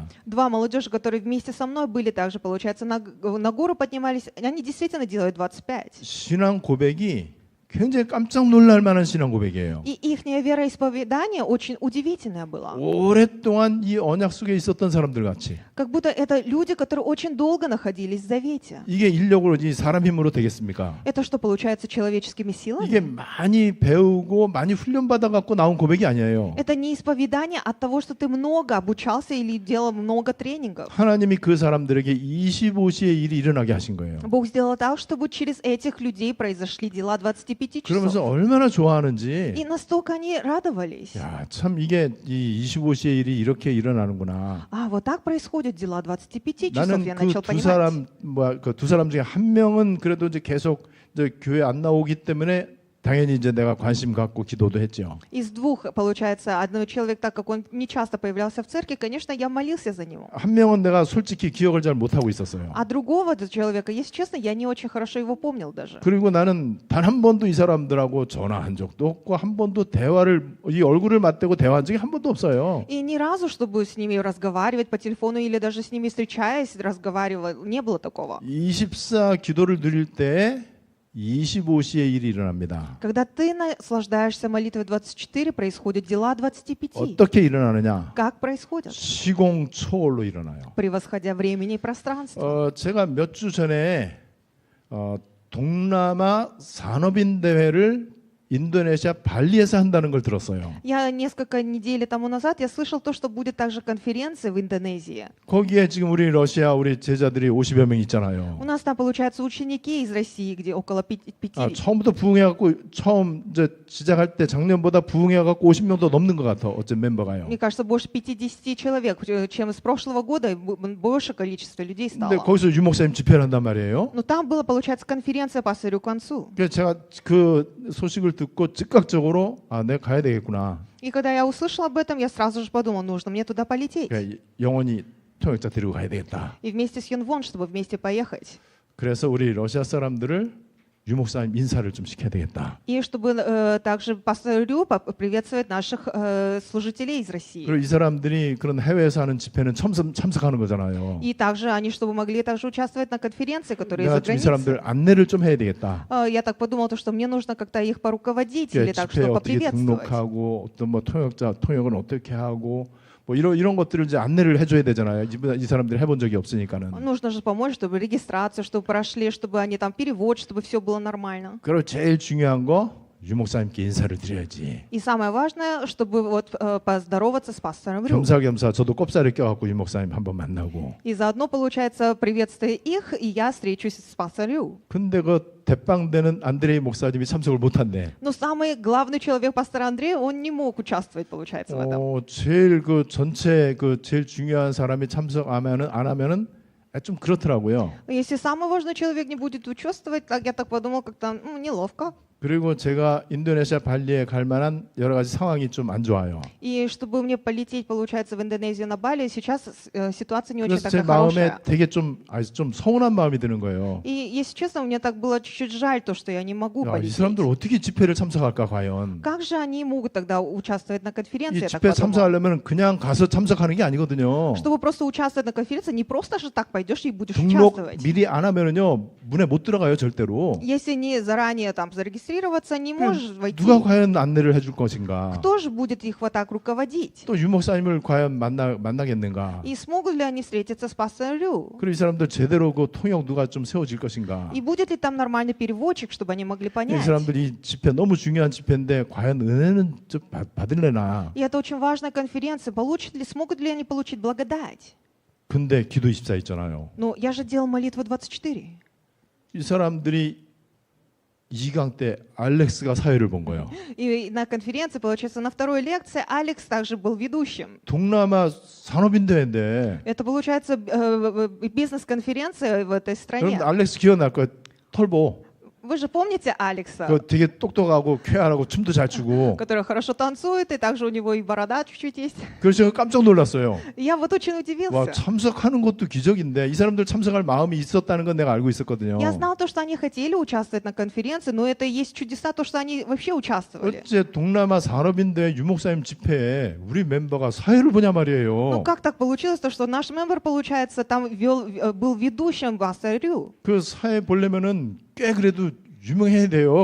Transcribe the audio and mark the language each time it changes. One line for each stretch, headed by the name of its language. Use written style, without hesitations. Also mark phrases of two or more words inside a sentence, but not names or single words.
Russian: Два молодежи, которые вместе со мной были, также, получается, на гору поднимались, они действительно делают 25.
Korean: 신앙 고백이 굉장히 깜짝 놀랄 만한 신앙 고백이에요.
Russian: И их вероисповедание очень удивительное было.
Korean: 오랫동안 이 언약 속에 있었던 사람들 같이.
Russian: Как будто это люди, которые очень долго находились в завете.
Korean: 이게 인력으로 이 사람 힘으로 되겠습니까?
Russian: Это что, получается, человеческими
Korean: 이게
Russian: силами?
Korean: 많이 배우고 많이 훈련받아 갖고 나온 고백이 아니에요.
Russian: Это не исповедание от того, что ты много обучался или делал много тренингов.
Korean: 하나님이 그 사람들에게 25시에 일이 일어나게 하신 거예요.
Russian: Бог сделал так, чтобы через этих людей произошли дела 25
Korean: 그러면서
Russian: часов.
Korean: 얼마나 좋아하는지.
Russian: И настолько они радовались.
Korean: 야, 참 이게 이 25시에 일이 이렇게 일어나는구나.
Russian: А, вот так происходят дела 25 часов,
Korean: 나는
Russian: я
Korean: 그
Russian: начал
Korean: 두
Russian: понимать.
Korean: 사람 그 두 사람 중에 한 명은 그래도 이제 계속 이제 교회 안 나오기 때문에 당연히 이제 내가 관심 갖고 기도도 했죠.
Russian: Из двух, получается, одного человека, так как он не часто появлялся в церкви, конечно, я молился за него.
Korean: 한 명은 내가 솔직히 기억을 잘 못하고 있었어요.
Russian: А другого человека, если честно, я не очень хорошо его помнил даже.
Korean: 그리고 나는 단 한 번도 이 사람들하고 전화한 적도 없고 한 번도 대화를 이 얼굴을 맞대고 대화한 적이 한 번도 없어요.
Russian: И ни разу, чтобы с ними разговаривать по телефону или даже с ними встречаясь, разговаривал, не было такого.
Korean: 24 기도를 누릴 때 25시에 일이 일어납니다.
Russian: Когда ты наслаждаешься молитвой 24, происходят дела 25.
Korean: 어떻게 일어나느냐?
Russian: Как происходят?
Korean: 시공초월로 일어나요.
Russian: Превосходя времени и пространство.
Korean: 제가 몇 주 전에 동남아 산업인 대회를 인도네시아 발리에서 한다는 걸 들었어요.
Russian: Я несколько недель тому назад я слышал то, что будет также конференция в Индонезии.
Korean: 거기에 지금 우리 러시아 우리 제자들이 50여 명 있잖아요.
Russian: У нас там, получается, ученики из России, где около 5.
Korean: 처음부터 부흥해갖고 처음 이제 시작할 때 작년보다 부흥해갖고 50명 더 넘는 것 같아. 어쩐 멤버가요.
Russian: Мне кажется, больше 50 человек, чем с прошлого года, больше количество людей
Korean: 근데
Russian: стало.
Korean: 거기서 유 목사님 집회를 한단 말이에요.
Russian: Но там была, получается, конференция по Сырю концу.
Korean: 그래서 제가 그 소식을 듣고 즉각적으로 내가 가야 되겠구나.
Russian: И когда я услышал об этом, я сразу же подумал, нужно мне туда полететь.
Korean: 그러니까 영원히 통역자 데리고 가야 되겠다.
Russian: И вместе с Юнвон, чтобы вместе поехать.
Korean: 그래서 우리 러시아 사람들을 유 목사님 인사를 좀 시켜야 되겠다.
Russian: И чтобы также по Сырю приветствовать наших служителей из России.
Korean: 그리고 이 사람들이 그런 해외에서 하는 집회는 참석하는 거잖아요.
Russian: И также они, чтобы могли также участвовать на конференции, которые
Korean: 내가
Russian: за
Korean: 좀 이
Russian: границей.
Korean: 사람들 안내를 좀 해야 되겠다.
Russian: Я так подумала, что мне нужно как-то их поруководить или так,
Korean: 집회에
Russian: что
Korean: 어떻게
Russian: поприветствовать.
Korean: 등록하고 어떤 뭐 통역은 어떻게 하고 뭐 이런 것들을 이제 안내를 해줘야 되잖아요. 이 사람들이 해본 적이 없으니까는.
Russian: Нужно же помочь, чтобы регистрацию, чтобы прошли, чтобы они там перевод, чтобы все было нормально.
Korean: 그리고 제일 중요한 거 유 목사님께 인사를 드려야지.
Russian: И самое важное, чтобы вот поздороваться с пастором Рю.
Korean: 겸사겸사 저도 꼽사를 껴갖고 유 목사님 한번 만나고.
Russian: И заодно, получается, приветствуя их, и я встречусь с пастором Рю.
Korean: 근데 그 대빵되는 안드레이 목사님이 참석을 못한대.
Russian: Но самый главный человек пастора Андрея, он не мог участвовать, получается, в этом.
Korean: 제일 그 전체 그 제일 중요한 사람이 참석 안 하면은 좀 그렇더라고요.
Russian: Если самый важный человек не будет участвовать, так я так подумал, как-то неловко.
Korean: 그리고 제가 인도네시아 발리에 갈 만한 여러 가지 상황이 좀 안 좋아요.
Russian: И чтобы мне полететь, получается, в Индонезию на Бали, сейчас ситуация не очень
Korean: 그래서 제
Russian: такая
Korean: 마음에
Russian: хорошая.
Korean: 되게 좀 서운한 마음이 드는 거예요.
Russian: И, если честно, мне так было чуть-чуть жаль, то, что я не могу
Korean: 야, 이
Russian: полететь.
Korean: 사람들 어떻게 집회를 참석할까 과연?
Russian: Как же они могут тогда участвовать на конференции,
Korean: 이
Russian: я так
Korean: 집회
Russian: подумала.
Korean: 참석하려면 그냥 가서 참석하는 게 아니거든요.
Russian: Чтобы просто участвовать на конференции, не просто же так пойдешь и будешь
Korean: 등록
Russian: участвовать.
Korean: 미리 안 하면은요 문에 못 들어가요 절대로.
Russian: Если не заранее там зарегистрироваться, не можешь войти.
Korean: 누가 과연 안내를 해줄 것인가?
Russian: Кто же будет их вот так руководить?
Korean: 또 유 목사님을 과연 만나겠는가?
Russian: И смогут ли они встретиться с пастором Рю?
Korean: 그리고 이 사람들 제대로 그 통역 누가 좀 세워질 것인가?
Russian: И будет ли там нормальный переводчик, чтобы они могли
Korean: 이
Russian: понять?
Korean: 사람들이 집회 너무 중요한 집회인데 과연 은혜는 좀 받을래나?
Russian: И это очень важная конференция. Смогут ли они получить благодать?
Korean: 근데 기도 24 있잖아요.
Russian: Но я же делал молитву 24.
Korean: 이 사람들이 2강 때 알렉스가 사회를 본 거예요.
Russian: И на конференции, получается, на второй лекции Алекс также был ведущим.
Korean: 동남아 산업인대회인데
Russian: Это, получается, бизнес-конференция в этой стране.
Korean: 여러분 알렉스 기억날 거예요. 털보.
Russian: Вы же помните Алекса,
Korean: 그 되게 똑똑하고 쾌활하고 춤도 잘 추고.
Russian: который хорошо танцует, и также у него и борода чуть-чуть есть.
Korean: 그래서 제가 깜짝 놀랐어요.
Russian: И я вот очень
Korean: 와
Russian: удивился.
Korean: 참석하는 것도 기적인데 이 사람들 참석할 마음이 있었다는 건 내가 알고 있었거든요.
Russian: Я знал то, что они хотели участвовать на конференции, но это есть чудеса, то, что они вообще участвовали.
Korean: 어째 동남아 산업인대 유목사님 집회에 우리 멤버가 사회를 보냐
Russian: Ну
Korean: 말이에요.
Russian: как так получилось, то, что наш мембер, получается, там был ведущим в Асарю?
Korean: 그 사회 보려면은 꽤 그래도 유명해야 돼요.